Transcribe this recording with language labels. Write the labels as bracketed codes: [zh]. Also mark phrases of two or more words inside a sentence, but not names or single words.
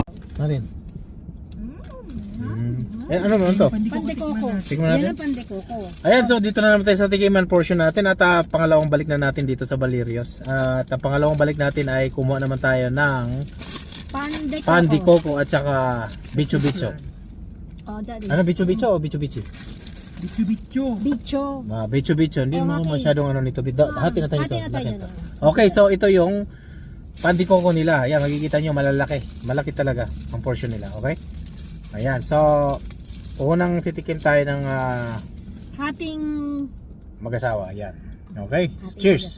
[tl] Marin. Ano naman to? Pandekoko. Tingnan natin. Yan ang pandekoko. Ayan, so dito na naman tayo sa tikiman portion natin at pangalawang balik na natin dito sa Valerio's. At pangalawang balik natin ay kumuha naman tayo ng pandekoko at saka bicho-bicho. [en] Oh, daddy. [tl] Ano bicho-bicho o bicho-bicho? Bicho. Bicho-bicho, hindi mo Okay. masyadong ano nito. Hati na tayo ito. Hati na tayo. Okay, so ito yung pandekoko nila. Ayan, makikita nyo malalaki. Malaki talaga ang portion nila, okay? Ayan, so unang titikim tayo ng Hating mag-asawa. Ayan. [en] Okay, cheers.